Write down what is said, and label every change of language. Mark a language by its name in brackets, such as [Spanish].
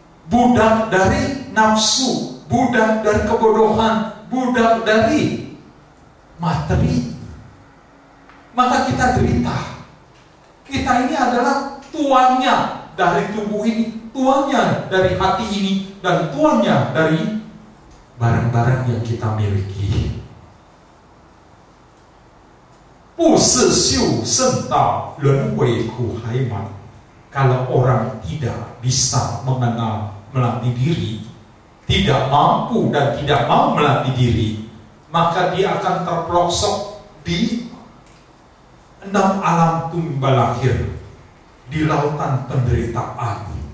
[Indonesian] Budak dari nafsu, budak dari kebodohan, budak dari materi. Maka kita derita. Kita ini adalah tuannya dari tubuh ini, tuannya dari hati ini, dan tuannya dari barang-barang yang kita miliki. [Chinese] 不是修圣道，轮回苦海满. [Indonesian] Kalau orang tidak bisa mengenal, melatih diri, tidak mampu dan tidak mau melatih diri, maka dia akan terpelosok di 6 alam tumbalakhir, di lautan penderitaan.